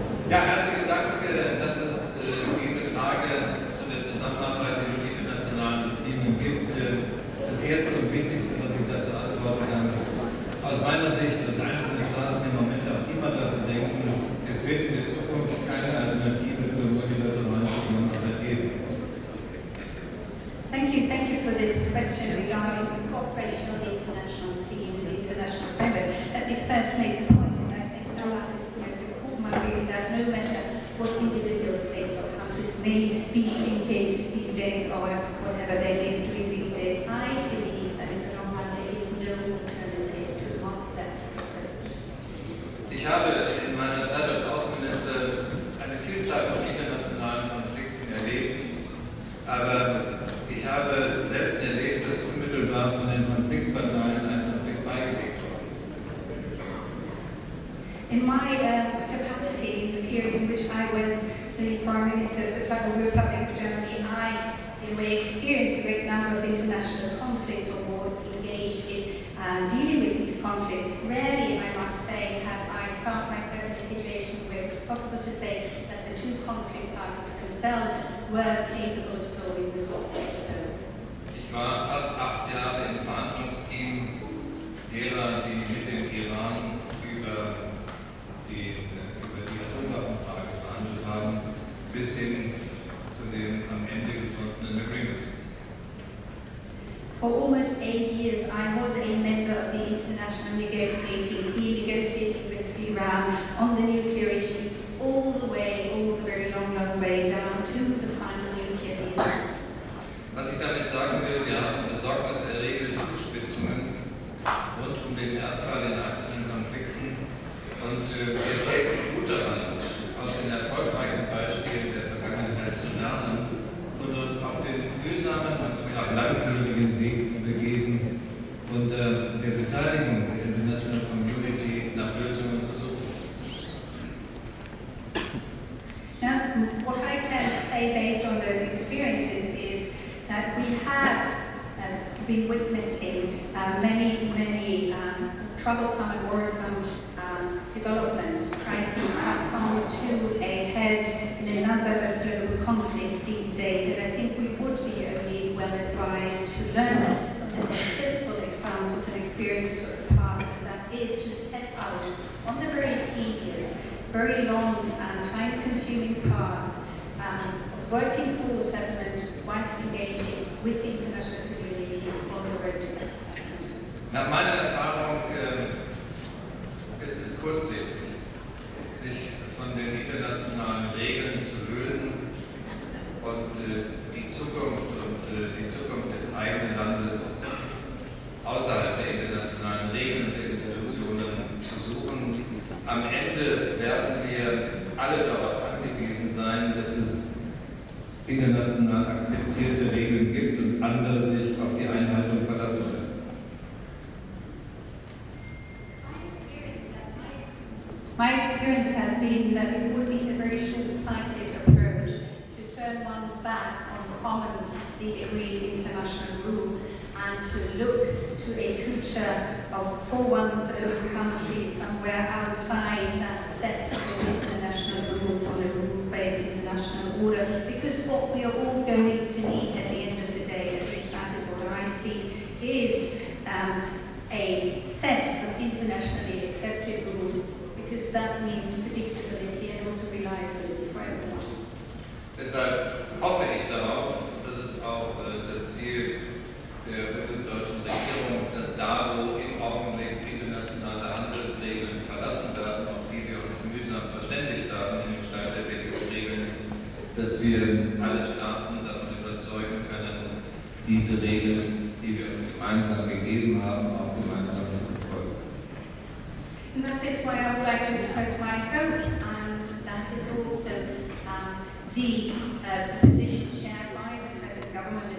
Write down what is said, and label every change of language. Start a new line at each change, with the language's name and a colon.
German: Ja, herzlichen Dank, dass es diese Frage zu der Zusammenarbeit in internationalen Beziehungen gibt. Das Erste und Wichtigste, was ich dazu antworten kann, aus meiner Sicht, dass einzelne Staaten im Moment auch immer dazu denken, es wird in der Zukunft keine Alternative zur multilateralen Zusammenarbeit geben.
English: Thank you for this question regarding the cooperation on the international scene and the international framework. Let me first make a point, and I think that is the most important one, really, that no matter what individual states or countries may be thinking these days or whatever they're doing these days, I believe that in the long run there is no alternative to a multilateral approach.
German: Ich habe in meiner Zeit als Außenminister eine Vielzahl von internationalen Konflikten erlebt, aber ich habe selten erlebt, dass unmittelbar von den Konfliktparteien ein Konflikt beigelegt worden ist.
English: In my capacity, in the period in which I was the Foreign Minister of the Federal Republic of Germany, I, in my experience, a great number of international conflicts or wars engaged in dealing with these conflicts. Rarely, I must say, have I found myself in a situation where it was possible to say that the two conflict parties themselves were capable of solving the conflict.
German: Ich war fast 8 Jahre im Verhandlungsteam derer, die mit dem Iran über die Atomwaffenfrage verhandelt haben, bis hin zu dem am Ende gefundenen Agreement.
English: For almost 8 years, I was a member of the international negotiating team, negotiating with Iran on the nuclear issue, all the very long way down to the final nuclear deal.
German: Was ich damit sagen will, wir haben besorgniserregende Zuspitzungen rund um den Erdball in einzelnen Konflikten und wir täten gut daran, aus den erfolgreichen Beispielen der Vergangenheit zu lernen und uns auf den mühsamen und auch langwierigen Weg zu begeben und der Beteiligung der
English: International Community
German: nach Lösungen zu suchen.
English: Now, what I can say based on those experiences is that we have been witnessing many troublesome and worrisome developments. Crises have come to a head in a number of global conflicts these days, and I think we would be only well advised to learn from the successful examples and experiences of the past, and that is to set out on the very tedious, very long and time-consuming path of working for the settlement whilst engaging with the international community on the road to that settlement.
German: Nach meiner Erfahrung ist es kurzsichtig, sich von den internationalen Regeln zu lösen und die Zukunft des eigenen Landes außerhalb der internationalen Regeln und der Institutionen zu suchen. Am Ende werden wir alle darauf angewiesen sein, dass es international akzeptierte Regeln gibt und andere sich auf die Einhaltung verlassen können.
English: My experience has been that it would be a very short-sighted approach to turn one's back on commonly agreed international rules and to look to a future for one's own country somewhere outside that set of international rules on a rules-based international order. Because what we are all going to need at the end of the day, at least that is what I see, is a set of internationally accepted rules, because that means predictability and also reliability for everyone.
German: Deshalb hoffe ich darauf, dass es auch das Ziel der bundesdeutschen Regierung, dass da, wo im Augenblick internationale Handelsregeln verlassen werden, auf die wir uns mühsam verständigt haben in Gestalt der WTO-Regeln, dass wir alle Staaten davon überzeugen können, diese Regeln, die wir uns gemeinsam gegeben haben, auch gemeinsam zu befolgen.
English: And that is why I would like to express my hope, and that is also the position shared by the present government